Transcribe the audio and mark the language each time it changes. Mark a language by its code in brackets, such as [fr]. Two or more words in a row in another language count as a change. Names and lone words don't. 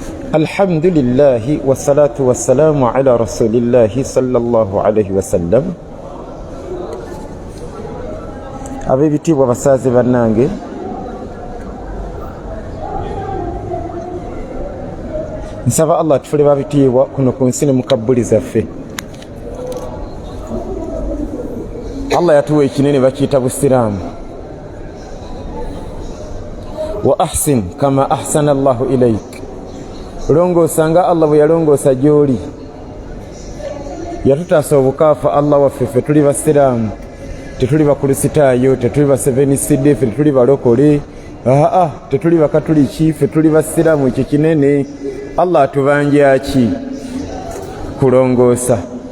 [ar] الحمد لله والصلاة والسلام على رسول الله صلى الله عليه وسلم. [lg] Ab'ebitiibwa basaaze bannange, nsaba Allah atufule babitiibwa kuno ku nsi ne mu kabbuli zaffe. Allah yatuwa ekinene bakiyita busiraamu. [ar] وأحسن كما أحسن الله إليك. [lg] Longoosa nga Allah bwe yalongoosa gy'oli. Yatutaasa obukaafa Allah waffe ffe tuli basiraamu. Tetuli bakulisitaayo, tetuli ba seventh-day, ffe tetuli balokole. Tetuli bakatuliki, ffe tuli basiraamu. Ekyo kinene. Allah atubanja ki? Kulongoosa.